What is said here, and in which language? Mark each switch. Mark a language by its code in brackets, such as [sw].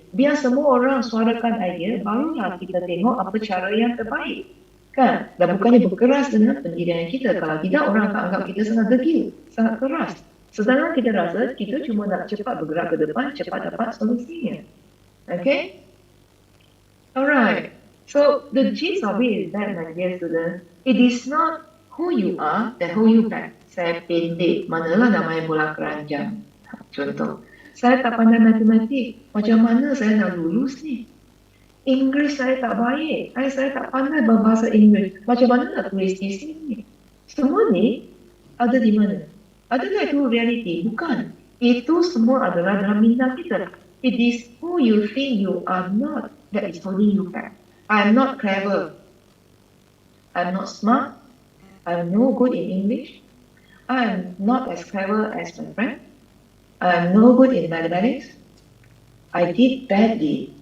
[ms] Biar semua orang suarakan idea, barulah kita tengok apa cara yang terbaik. Kan? Dan bukannya berkeras dengan pendirian kita. Kalau tidak, orang akan anggap kita sangat degil, sangat keras. Sedangkan kita rasa kita cuma nak cepat bergerak ke depan, cepat dapat solusinya. [en] Okay? Alright. So, the gist of it is that, my dear students, it is not who you are, then who you back. [ms] Saya pendek, manalah namanya bola keranjang. Contoh, saya tak pandai matematik, macam mana saya nak lulus ni? Inggeris saya tak baik, saya tak pandai berbahasa Inggeris, macam mana nak tulis di sini? Semua ni ada di mana? Adakah itu realiti? Bukan. Itu semua adalah dalam minda kita. [en] It is who you think you are not that is holding you back. I'm not clever. I'm not smart. I'm no good in English. I'm not as clever as my friend. I'm no good in mathematics. I did badly.